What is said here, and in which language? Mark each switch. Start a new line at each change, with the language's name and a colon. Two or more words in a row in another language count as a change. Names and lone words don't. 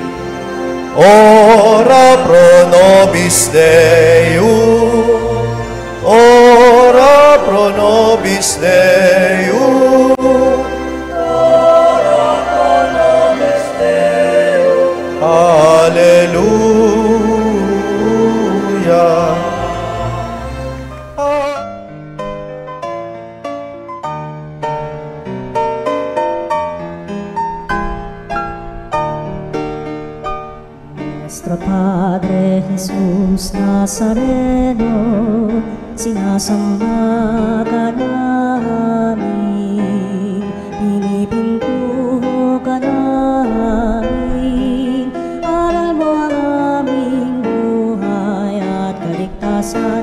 Latin: ora pro nobis Deum, ora pro nobis Deum, ora pro nobis Deum, Alleluia.
Spanish: Nuestro Padre Jesus Nazareno,
Filipino: sinasamba ka namin, pinipintuho ka namin, aral mo ang aming buhay at kaligtasan.